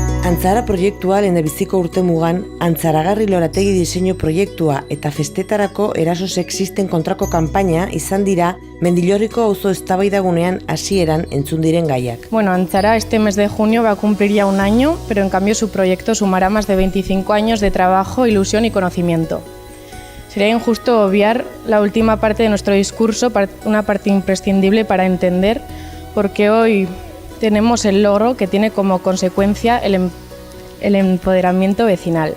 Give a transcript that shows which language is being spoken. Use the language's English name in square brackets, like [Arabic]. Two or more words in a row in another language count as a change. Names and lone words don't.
[Basque] Antzara proiektua lehendabiziko urtemugan, Antzaragarri lorategi diseinu proiektua eta festetarako eraso sexisten kontrako kanpaina izan dira Mendillorriko auzo eztabaidagunean hasieran entzun diren gaiak. [Spanish] Bueno, Antzara este mes de junio va a cumplir ya un año, pero en cambio su proyecto sumará más de 25 años de trabajo, ilusión y conocimiento. Sería injusto obviar la última parte de nuestro discurso, una parte imprescindible para entender por qué hoy tenemos el logro que tiene como consecuencia el empoderamiento vecinal.